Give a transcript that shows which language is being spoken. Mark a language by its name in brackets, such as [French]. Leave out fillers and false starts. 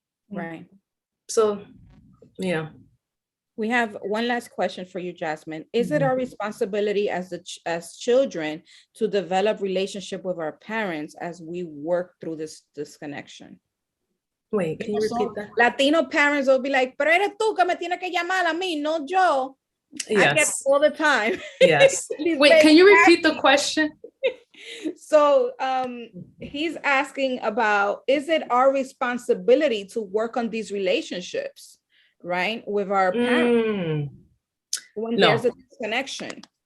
[English] Right. So, yeah. We have one last question for you, Jasmine. Is it our responsibility as children to develop relationship with our parents as we work through this disconnection? Wait, can you repeat that? Latino parents will be like, [Spanish] pero eres tú que me tienes que llamar a mí, no yo. [English] I get Yes. all the time. Yes. Wait, can you repeat the question? So he's asking about, is it our responsibility to work on these relationships, right, with our parents when there's a disconnection?